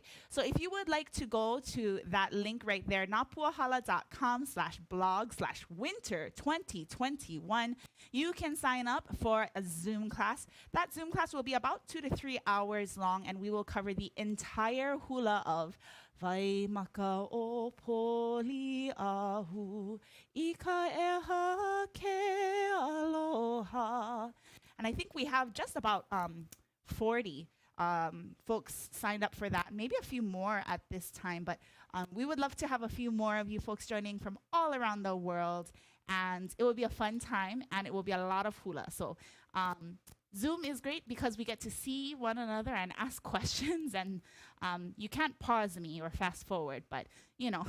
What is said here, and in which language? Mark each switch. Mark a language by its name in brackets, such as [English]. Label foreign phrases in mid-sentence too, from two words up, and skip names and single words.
[English] So if you would like to go to that link right there, napuahala.com/blog/winter 2021, you can sign up for a Zoom class. That Zoom class will be about 2 to 3 hours long, and we will cover the entire hula of Vai maka o Poli'ahu, ika eha ke aloha. And I think we have just about 40 folks signed up for that, maybe a few more at this time, but we would love to have a few more of you folks joining from all around the world, and it will be a fun time, and it will be a lot of hula. So Zoom is great because we get to see one another and ask questions, and you can't pause me or fast forward, but you know.